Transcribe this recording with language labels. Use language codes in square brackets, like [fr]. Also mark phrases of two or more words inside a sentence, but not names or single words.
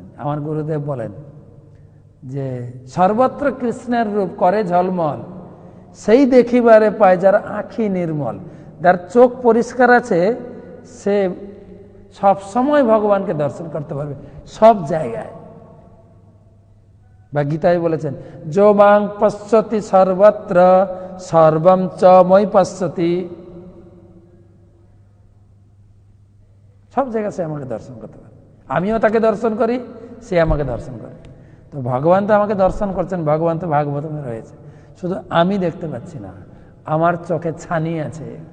[bn] আমার গুরুদেব বলেন যে সর্বত্র কৃষ্ণের রূপ করে ঝলমল, সেই দেখিবারে পায় যার আঁখি নির্মল। যার চোখ পরিষ্কার আছে সে সব সময় ভগবানকে দর্শন করতে পারবে, সব জায়গায়। বা গীতায় বলেছেন, [sa] যো মাং পশ্যতি সর্বত্র সর্বম চ মই পশ্যতি। [bn] সব জায়গায় সে আমাকে দর্শন করতে পারে, আমিও তাকে দর্শন করি, সে আমাকে দর্শন করে। তো ভগবান তো আমাকে দর্শন করছেন, ভগবান তো ভাগবতমে রয়েছে, শুধু আমি দেখতে পাচ্ছি না, আমার চোখে ছানি আছে।